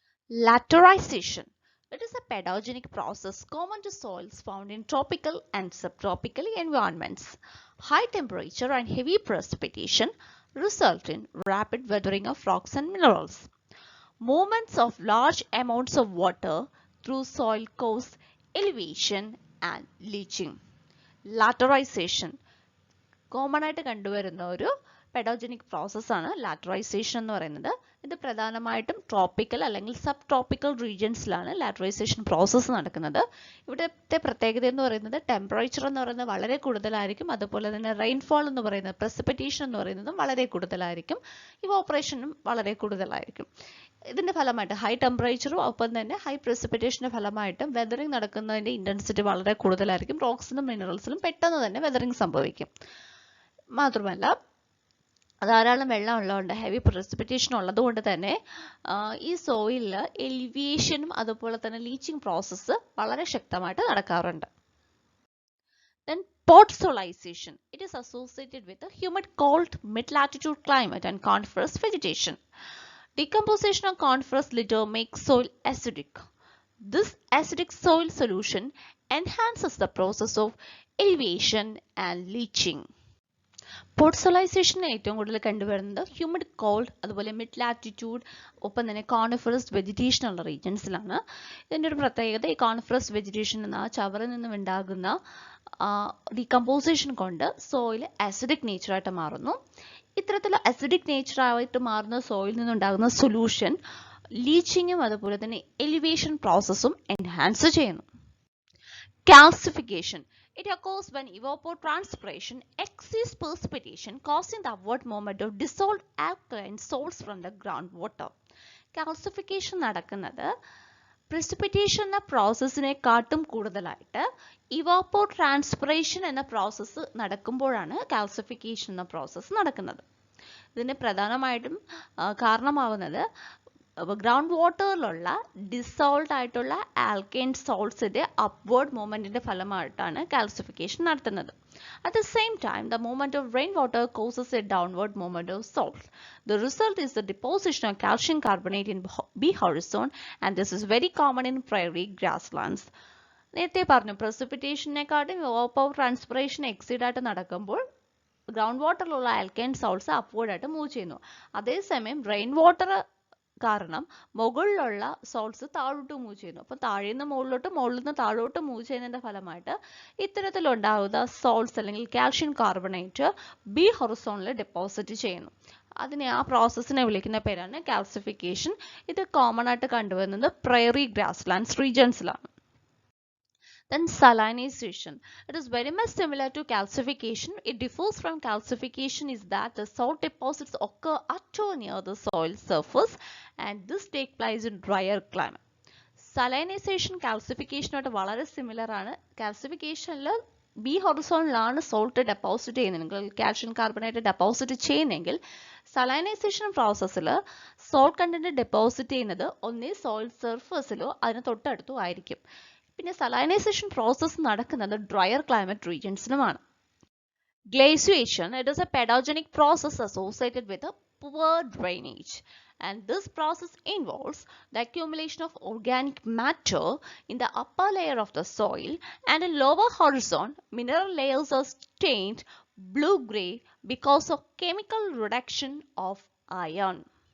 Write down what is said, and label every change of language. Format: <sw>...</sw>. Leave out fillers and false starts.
<en>Laterization. It is a pedogenic process common to soils found in tropical and subtropical environments. High temperature and heavy precipitation result in rapid weathering of rocks and minerals. Movements of large amounts of water through soil cause elevation and leaching. Laterization.</en> <ml>Common ആയിട്ട് കണ്ടുവരുന്ന ഒരു പെഡോജനിക് പ്രോസസ്സാണ് ലാറ്ററൈസേഷൻ എന്ന് പറയുന്നത്. ഇത് പ്രധാനമായിട്ടും tropical അല്ലെങ്കിൽ sub tropical റീജിയൻസിലാണ് ലാറ്ററൈസേഷൻ process നടക്കുന്നത്. ഇവിടുത്തെ പ്രത്യേകത എന്ന് പറയുന്നത് ടെമ്പറേച്ചർ എന്ന് പറയുന്നത് വളരെ കൂടുതലായിരിക്കും. അതുപോലെ തന്നെ റെയിൻഫോൾ എന്ന് പറയുന്നത്, പ്രസിപ്പിറ്റേഷൻ എന്ന് പറയുന്നതും വളരെ കൂടുതലായിരിക്കും. ഇവോപ്പറേഷനും വളരെ കൂടുതലായിരിക്കും. ഇതിന്റെ ഫലമായിട്ട് ഹൈ ടെമ്പറേച്ചറും ഒപ്പം തന്നെ ഹൈ പ്രസിപ്പിറ്റേഷന്റെ ഫലമായിട്ടും വെതറിംഗ് നടക്കുന്നതിന്റെ ഇന്റൻസിറ്റി വളരെ കൂടുതലായിരിക്കും. റോക്സിനും മിനറൽസിലും പെട്ടെന്ന് തന്നെ വെതറിംഗ് സംഭവിക്കും. മാത്രമല്ല ധാരാളം വെള്ളം ഉള്ളതുകൊണ്ട്, ഹെവി പ്രസിപ്പിറ്റേഷൻ ഉള്ളതുകൊണ്ട് തന്നെ ഈ സോയിലിൽ എലിവേഷനും അതുപോലെ തന്നെ ലീച്ചിങ് പ്രോസസ്സ് വളരെ ശക്തമായിട്ട് നടക്കാറുണ്ട്.</ml> <en>Then podsolization. It is associated with a humid, cold, mid-latitude climate and coniferous vegetation. Decomposition of coniferous litter makes soil acidic. This acidic soil solution enhances the process of elevation and leaching.</en> <ml>പോഡ്സോളൈസേഷൻ ഏറ്റവും കൂടുതൽ കണ്ടുവരുന്നത് humid, called, അതുപോലെ mid latitude, ഒപ്പം തന്നെ coniferous vegetation ഉള്ള റീജിയൻസിലാണ്. ഇതിൻ്റെ ഒരു പ്രത്യേകത, ഈ കോണിഫറസ് വെജിറ്റേഷൻ എന്ന ചവറിൽ നിന്നും ഉണ്ടാകുന്ന ഡീകമ്പോസിഷൻ കൊണ്ട് സോയിൽ ആസിഡിക് നേച്ചറായിട്ട് മാറുന്നു. ഇത്തരത്തിൽ അസിഡിക് നേച്ചറായിട്ട് മാറുന്ന സോയിൽ നിന്നുണ്ടാകുന്ന സൊല്യൂഷൻ ലീച്ചിങ്ങും അതുപോലെ തന്നെ എലിവേഷൻ പ്രോസസ്സും എൻഹാൻസ് ചെയ്യുന്നു.</ml> <en>Calcification. It occurs when evapotranspiration exceeds precipitation, causing the upward movement of dissolved alkaline salts from the groundwater.</en> <ml>Calcification നടക്കുന്നത് precipitation എന്ന പ്രോസസ്സിനെക്കാട്ടും കൂടുതലായിട്ട് evapotranspiration എന്ന പ്രോസസ്സ് നടക്കുമ്പോഴാണ് calcification എന്ന പ്രോസസ്സ് നടക്കുന്നത്. ഇതിന് പ്രധാനമായിട്ടും കാരണമാവുന്നത് ഗ്രൗണ്ട് വാട്ടറിലുള്ള ഡിസോൾവ് ആയിട്ടുള്ള ആൽക്കൈൻ സോൾട്സിന്റെ അപ്വേർഡ് മൂവ്മെന്റിന്റെ ഫലമായിട്ടാണ് കാൽസിഫിക്കേഷൻ നടത്തുന്നത്.</ml> <en>At the same time, the movement of rainwater causes a downward movement of salts. The result is the deposition of calcium carbonate in B horizon, and this is very common in prairie grasslands.</en> <ml>നേരത്തെ പറഞ്ഞു, പ്രസിപ്പിറ്റേഷനെക്കാട്ടും transpiration exceed ആയിട്ട് നടക്കുമ്പോൾ ground വാട്ടറിലുള്ള alkyne salts upward ആയിട്ട് move ചെയ്യുന്നു. അതേസമയം rain water കാരണം മുകളിലുള്ള salts താഴോട്ട് മൂവ് ചെയ്യുന്നു. അപ്പോൾ താഴെ നിന്ന് മുകളിലോട്ട്, മുകളിൽ നിന്ന് താഴോട്ട് മൂവ് ചെയ്യുന്നതിന്റെ ഫലമായിട്ട് ഇത്തരത്തിലുണ്ടാകുന്ന സോൾട്സ് അല്ലെങ്കിൽ കാൽഷ്യം കാർബണേറ്റ് ബി ഹൊറിസോണിൽ ഡെപ്പോസിറ്റ് ചെയ്യുന്നു. ആ പ്രോസസ്സിനെ വിളിക്കുന്ന പേരാണ് കാൽസിഫിക്കേഷൻ. ഇത് കോമൺ ആയിട്ട് കണ്ടുവരുന്നത് prairie ഗ്രാസ്ലാൻഡ്സ് റീജിയൻസിലാണ്.</ml> <en>Then salinization. It is very much similar to calcification. It differs from calcification is that the salt deposits occur at or near the soil surface, and this takes place in drier climate.</en> <ml>Salinization calcification ആയിട്ട് വളരെ similar ആണ്. കാൽസിഫിക്കേഷനിൽ B ഹൊറിസോണിലാണ് salt deposit ചെയ്യുന്നതെങ്കിൽ, calcium carbonate deposit ചെയ്യുന്നെങ്കിൽ, സലൈനൈസേഷൻ പ്രോസസ്സിൽ salt content deposit ചെയ്യുന്നത് ഒന്നേ soil സർഫസിലോ അതിന് തൊട്ടടുത്തോ ആയിരിക്കും. പിന്നെ സലൈനൈസേഷൻ പ്രോസസ്സ് നടക്കുന്നത് dryer climate റീജിയൻസിലുമാണ്.</ml> <en>Glaciation. It is a pedogenic process associated with a poor drainage, and this process involves the accumulation of organic matter in the upper layer of the soil, and in lower horizon mineral layers are stained blue-gray because of chemical reduction of iron.</en>